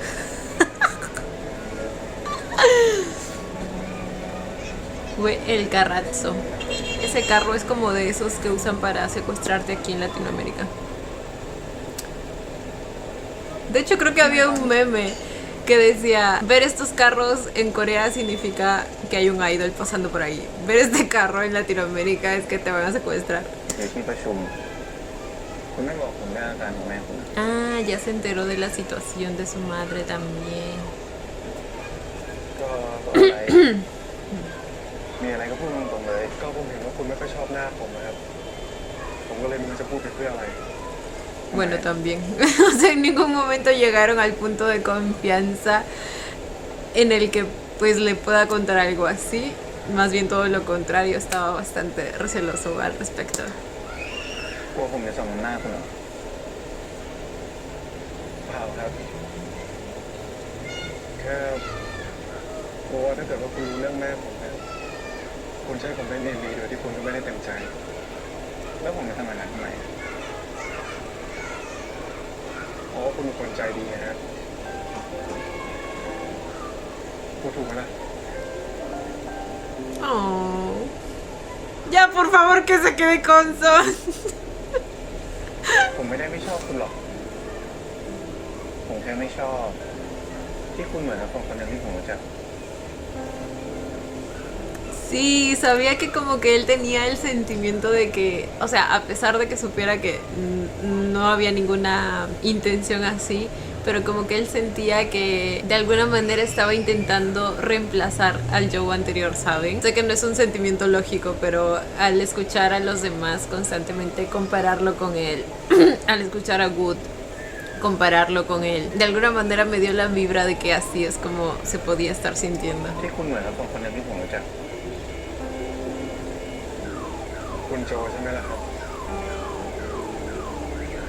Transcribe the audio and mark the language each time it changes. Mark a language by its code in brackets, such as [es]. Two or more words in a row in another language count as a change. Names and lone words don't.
[es] Fue el carrazo. Ese carro es como de esos que usan para secuestrarte aquí en Latinoamérica. De hecho, creo que había un meme que decía: ver estos carros en Corea significa que hay un idol pasando por ahí. Ver este carro en Latinoamérica es que te van a secuestrar. [th] เดี๋ยวที่ประชุมคุณไม่บอกผมเรื่องอาการของแม่คุณ [es] Ah, ya se enteró de la situación de su madre también. [th] ก็บอกอะไร มีอะไรก็พูดตรงๆเลย ก็ผมเห็นว่าคุณไม่ค่อยชอบหน้าผมนะครับ ผมก็เลยไม่รู้จะพูดไปเพื่ออะไร [es] Bueno, también. O sea, en ningún momento llegaron al punto de confianza en el que pues le pueda contar algo así. Más bien todo lo contrario, estaba bastante receloso al respecto. [th] กลัวผมจะส่งหน้าคุณเหรอ เปล่าครับ แค่กลัวว่าถ้าเกิดว่าคุณรู้เรื่องแม่ผมเนี่ยคุณจะให้ผมไปเรียนดีโดยที่คุณก็ไม่ได้เต็มใจ แล้วผมจะทำอะไรทำไม เพราะว่าคุณเป็นคนใจดีนะฮะพูดถูกไหมล่ะ [es] Oh. Ya, por favor, que se quede con Son. [th] ผมไม่ได้ไม่ชอบคุณหรอก ผมแค่ไม่ชอบ ที่คุณเหมือนกับคนคนหนึ่งที่ผมรู้จัก [es] Sí, sabía que como que él tenía el sentimiento de que, o sea, a pesar de que supiera que no había ninguna intención así, pero como que él sentía que de alguna manera estaba intentando reemplazar al Joe anterior, ¿saben? Sé que no es un sentimiento lógico, pero al escuchar a los demás constantemente compararlo con él, al escuchar a Wood compararlo con él, de alguna manera me dio la vibra de que así es como se podía estar sintiendo. [th] ที่คุณเหมือนกับคนคนหนึ่งที่ผมรู้จัก คุณโจใช่ไหมล่ะครับ